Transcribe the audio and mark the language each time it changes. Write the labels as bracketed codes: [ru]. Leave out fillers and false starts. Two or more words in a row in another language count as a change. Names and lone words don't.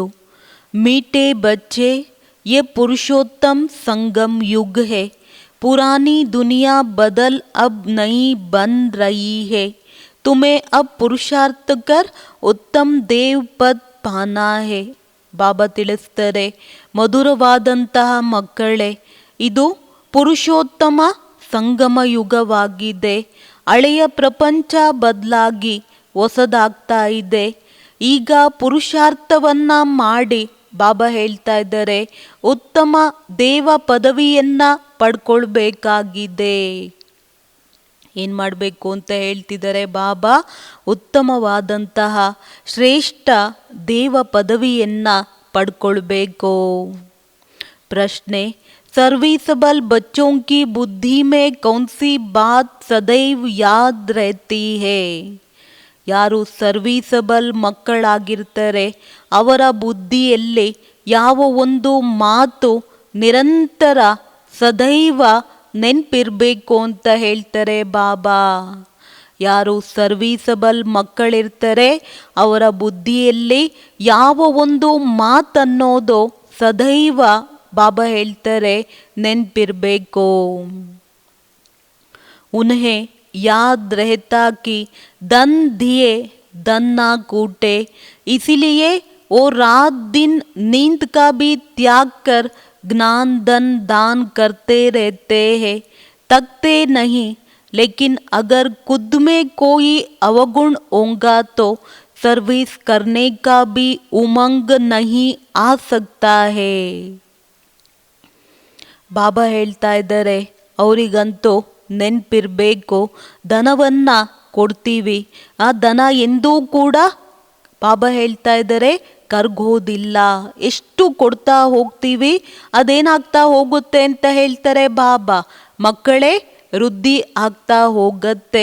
[hi] मीठे बच्चे, ये पुरुषोत्तम संगम युग है. पुरानी दुनिया बदल अब नई बन रही है. तुम्हें अब पुरुषार्थ कर उत्तम देव पद पाना है. [kn] ಬಾಬಾ ತಿಳಿಸ್ತಾರೆ, ಮಧುರವಾದಂತಹ ಮಕ್ಕಳೇ, ಇದು ಪುರುಷೋತ್ತಮ ಸಂಗಮ ಯುಗವಾಗಿದೆ. ಹಳೆಯ ಪ್ರಪಂಚ ಬದಲಾಗಿ ಹೊಸದಾಗ್ತಾ ಇದೆ. ಈಗ ಪುರುಷಾರ್ಥವನ್ನ ಮಾಡಿ ಬಾಬಾ ಹೇಳ್ತಾ ಇದ್ದಾರೆ, ಉತ್ತಮ ದೇವ ಪದವಿಯನ್ನ ಪಡ್ಕೊಳ್ಬೇಕಾಗಿದೆ. ಏನು ಮಾಡಬೇಕು ಅಂತ ಹೇಳ್ತಿದ್ದಾರೆ ಬಾಬಾ? ಉತ್ತಮವಾದಂತಹ ಶ್ರೇಷ್ಠ ದೇವ ಪದವಿಯನ್ನ ಪಡ್ಕೊಳ್ಬೇಕು. ಪ್ರಶ್ನೆ, [hi] सर्विसबल बच्चों की बुद्धि में कौन सी बात सदैव याद रहती है? [kn] ಯಾರು ಸರ್ವಿಸಬಲ್ ಮಕ್ಕಳಾಗಿರ್ತಾರೆ ಅವರ ಬುದ್ಧಿಯಲ್ಲಿ ಯಾವ ಒಂದು ಮಾತು ನಿರಂತರ ಸದೈವ ನೆನಪಿರಬೇಕು ಅಂತ ಹೇಳ್ತಾರೆ ಬಾಬಾ. ಯಾರು ಸರ್ವಿಸಬಲ್ ಮಕ್ಕಳಿರ್ತಾರೆ ಅವರ ಬುದ್ಧಿಯಲ್ಲಿ ಯಾವ ಒಂದು ಮಾತನ್ನೋದು ಸದೈವ ಬಾಬಾ ಹೇಳ್ತಾರೆ ನೆನಪಿರಬೇಕು. [hi] उन्हें याद रहता कि धन दिए धन ना कूटे, इसीलिए वो रात दिन नींद का भी त्याग कर ज्ञान धन दान करते रहते हैं, थकते नहीं। लेकिन अगर खुद में कोई अवगुण होगा तो सर्विस करने का भी उमंग नहीं आ सकता है. [kn] ಬಾಬಾ ಹೇಳ್ತಾ ಇದ್ದಾರೆ, ಅವರಿಗಂತೂ ನೆನಪಿರಬೇಕು, ಧನವನ್ನು ಕೊಡ್ತೀವಿ, ಆ ಧನ ಎಂದೂ ಕೂಡ ಬಾಬಾ ಹೇಳ್ತಾ ಇದ್ದಾರೆ ಕರ್ಗೋದಿಲ್ಲ. ಎಷ್ಟು ಕೊಡ್ತಾ ಹೋಗ್ತೀವಿ ಅದೇನಾಗ್ತಾ ಹೋಗುತ್ತೆ ಅಂತ ಹೇಳ್ತಾರೆ ಬಾಬಾ, ಮಕ್ಕಳೇ ವೃದ್ಧಿ ಆಗ್ತಾ ಹೋಗತ್ತೆ.